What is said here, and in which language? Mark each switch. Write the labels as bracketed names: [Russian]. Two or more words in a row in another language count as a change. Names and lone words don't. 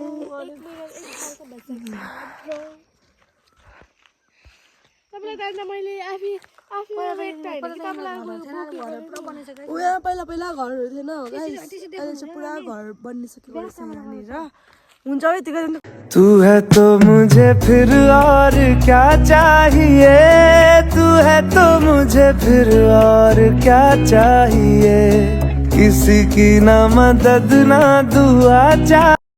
[Nepali] पहिला घरहरू थिएन हो गाइस। अहिले चाहिँ पुरा घर बनिसकेको रहेछ यहाँनिर। हुन्छ यतिको। [Hindi] तू है तो मुझे फिर और क्या चाहिए, तू है तो मुझे फिर और क्या चाहिए। किसी की ना मदद ना दुआ चाहिए।